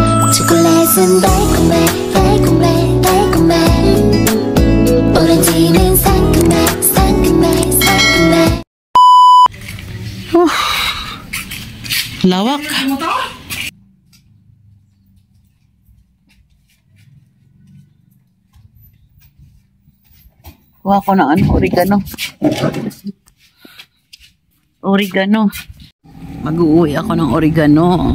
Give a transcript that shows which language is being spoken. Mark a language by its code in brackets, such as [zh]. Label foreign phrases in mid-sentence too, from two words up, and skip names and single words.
[ko] 초콜릿은 달콤해 달콤해 달콤해 오렌지는 상큼해 상큼해 상큼해. [tl] Lawak. Kuha ko ng ano, oregano. Oregano. Mag-uwi ako ng oregano.